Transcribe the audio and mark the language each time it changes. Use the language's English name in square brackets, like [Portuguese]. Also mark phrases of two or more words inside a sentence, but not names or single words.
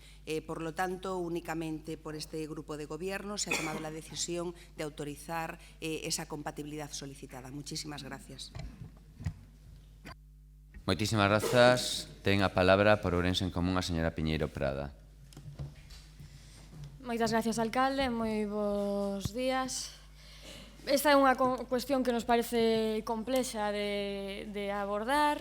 [Spanish] Por lo tanto, únicamente por este grupo de gobierno se ha tomado la decisión de autorizar esa compatibilidad solicitada. Muchísimas gracias. [Galician] Moitísimas grazas. Ten a palabra por Ourense en Común a señora Piñeiro Prada. Moitas gracias, alcalde. Moi bons días. Esta é unha cuestión que nos parece complexa de abordar.